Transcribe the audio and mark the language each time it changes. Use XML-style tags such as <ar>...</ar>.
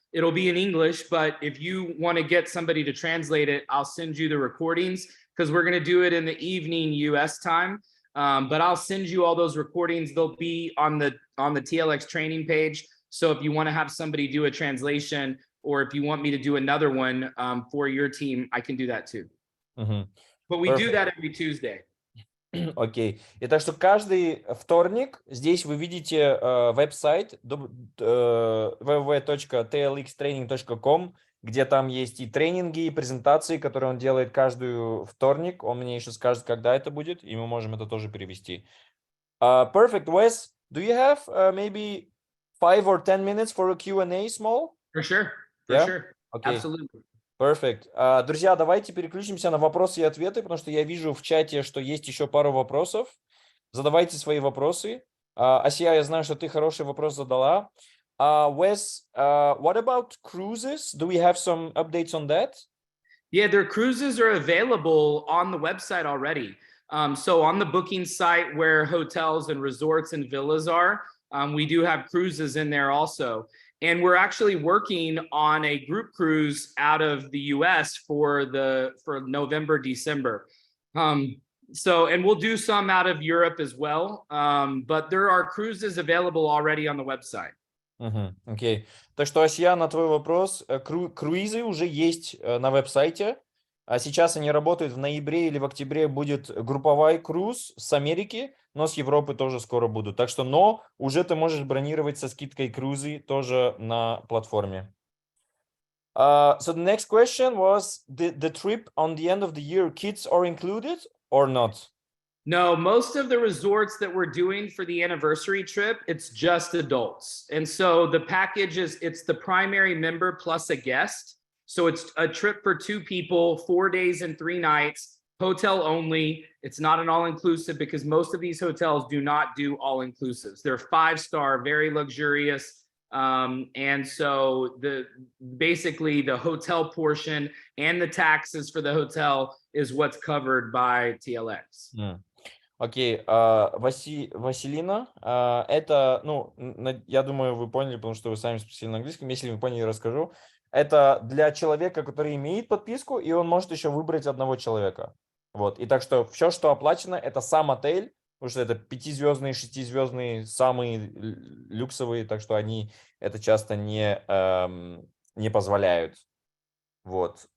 <en>It'll be in English, but if you want to get somebody to translate it, I'll send you the recordings because we're going to do it in the evening US time. But I'll send you all those recordings. They'll be on the TLX training page. So if you want to have somebody do a translation, or if you want me to do another one for your team, I can do that too. But we do that every Tuesday.</en> <ru>Окей. И так что каждый вторник здесь вы видите веб-сайт www.tlxtraining.com, где там есть и тренинги, и презентации, которые он делает каждый вторник. Он мне еще скажет, когда это будет, и мы можем это тоже перевести.</ru> <en>Perfect. Wes, do you have maybe 5 or 10 minutes for a Q&A small? For sure. Yeah? Sure. Okay. Absolutely. Perfect.</en> <ru>Друзья, давайте переключимся на вопросы и ответы, потому что я вижу в чате, что есть еще пару вопросов. Задавайте свои вопросы. Асия, я знаю, что ты хороший вопрос задала.</ru> <en>Wes, what about cruises? Do we have some updates on that? Yeah, their cruises are available on the website already. So on the booking site where hotels and resorts and villas are, we do have cruises in there also. And we're actually working on a group cruise out of the US for November, December. And we'll do some out of Europe as well. But there are cruises available already on the website.</en> <ru>Окей. Так что, Асия, на твой вопрос, круизы уже есть на веб-сайте. А сейчас они работают в ноябре или в октябре будет групповой круиз с Америки, но с Европы тоже скоро будут. Так что, но уже ты можешь бронировать со скидкой крузы тоже на платформе.</ru> <en>So the next question was the trip on the end of the year, kids are included or not? No, most of the resorts that we're doing for the anniversary trip, it's just adults. And so the package it's the primary member plus a guest. So it's a trip for 2 people, 4 days and 3 nights, hotel only. It's not an all-inclusive because most of these hotels do not do all-inclusives. They're 5-star, very luxurious. And so basically the hotel portion and the taxes for the hotel is what's covered by TLX.</en> <ru>Окей, Василина, это, ну, я думаю, вы поняли, потому что вы сами спросили на английском. Если вы поняли, расскажу. Это для человека, который имеет подписку, и он может еще выбрать одного человека. Вот, и так что все, что оплачено, это сам отель, потому что это 5-звездные, 6-звездные, самые люксовые, так что они это часто не позволяют. Вот.</ru>